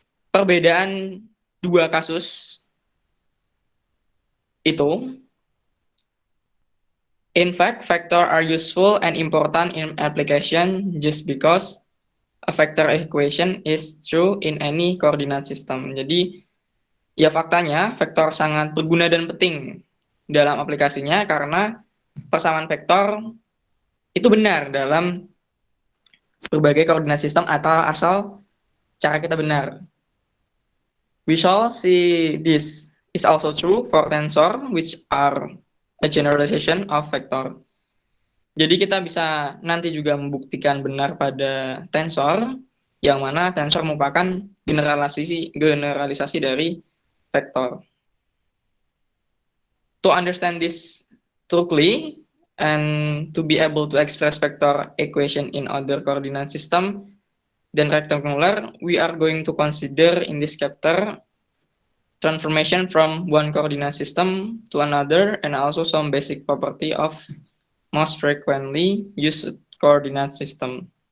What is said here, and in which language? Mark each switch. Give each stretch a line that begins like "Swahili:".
Indonesian: Perbedaan dua kasus itu,
English: in fact, vector are useful and important in application just because a vector equation is true in any coordinate system.
Indonesian: Jadi, ya faktanya vektor sangat berguna dan penting dalam aplikasinya karena persamaan vektor itu benar dalam berbagai koordinat sistem atau asal cara kita benar.
English: We shall see this is also true for tensor, which are a generalization of vector.
Indonesian: Jadi kita bisa nanti juga membuktikan benar pada tensor, yang mana tensor merupakan generalisasi dari vektor.
English: To understand this truly and to be able to express vector equation in other coordinate system dan rectangular, we are going to consider in this chapter transformation from one coordinate system to another and also some basic property of most frequently used coordinate system.